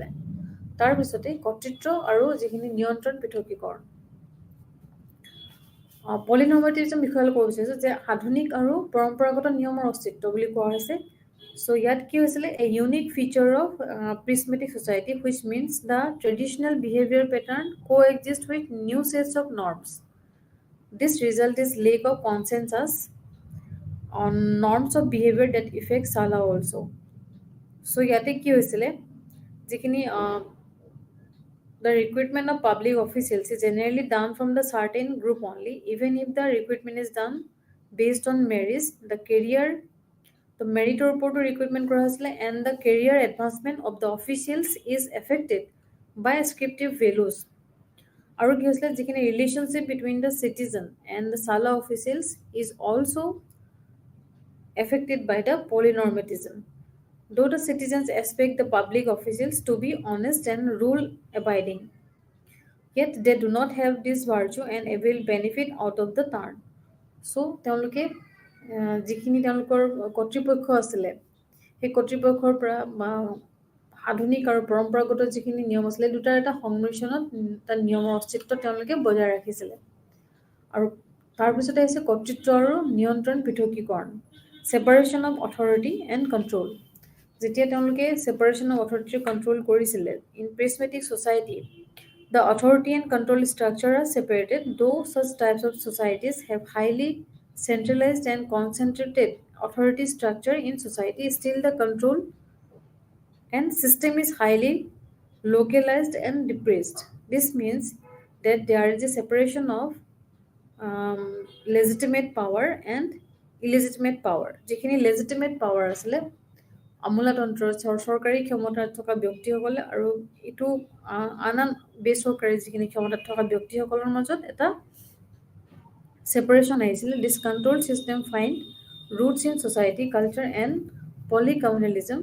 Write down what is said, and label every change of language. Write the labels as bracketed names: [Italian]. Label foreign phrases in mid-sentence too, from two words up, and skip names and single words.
[Assamese] তাৰপিছতে কৰ্তৃত্ব আৰু যিখিনি নিয়ন্ত্ৰণ পৃথকীকৰণ। পলিনৰ্মেটিভিজম বিষয়ে ক'ব বিচাৰিছোঁ যে আধুনিক আৰু পৰম্পৰাগত নিয়মৰ অস্তিত্ব বুলি কোৱা হৈছে। [English] চ' [Assamese] ইয়াত কি হৈছিলে, [English] a unique feature of prismatic society which means the traditional behaviour pattern coexist with new sets of norms. This result is lack of consensus on norms of behavior that affect Sala also. চ' [Assamese] ইয়াতে কি হৈছিলে যিখিনি [English] the recruitment of public officials is generally done from the certain group only, even if the recruitment is done based on merits, the merit ওপৰতো recruitment [Assamese] কৰা হৈছিলে, [English] and the career advancement of the officials is affected by scriptive values. [Assamese] আৰু কি হৈছিলে যিখিনি [English] relationship between the citizen and the sala officials is also affected by the polynormatism. Though the citizens expect the public officials to be honest and rule abiding, yet they do not have this virtue and avail benefit out of the turn. [Assamese] So তেওঁলোকে যিখিনি তেওঁলোকৰ কৰ্তৃপক্ষ আছিলে সেই কৰ্তৃপক্ষৰ পৰা আধুনিক আৰু পৰম্পৰাগত যিখিনি নিয়ম আছিলে দুটাৰ এটা সংমিশ্ৰণত তাৰ নিয়মৰ অস্তিত্ব তেওঁলোকে বজাই ৰাখিছিলে। আৰু তাৰপিছতে আহিছে কৰ্তৃত্ব আৰু নিয়ন্ত্ৰণ পৃথকীকৰণ, [English] separation of authority and control. [Assamese] যেতিয়া তেওঁলোকে [English] separation of authority control কৰিছিলে in prismatic society, the authority and control structure are separated, though such types of societies have highly centralized and concentrated authority structure in society. Still, the control and system is highly localized and depressed. This means that there is a separation of legitimate power and illegitimate power. [Assamese] যিখিনি legitimate power আছিলে আমোলাতন্ত্ৰ চৰকাৰী ক্ষমতাত থকা ব্যক্তিসকলে আৰু এইটো আন বেচৰকাৰী যিখিনি ক্ষমতাত থকা ব্যক্তিসকলৰ মাজত এটা ছেপাৰেশ্যন আহিছিলে। [English] this control system finds roots in society culture and polycommunalism.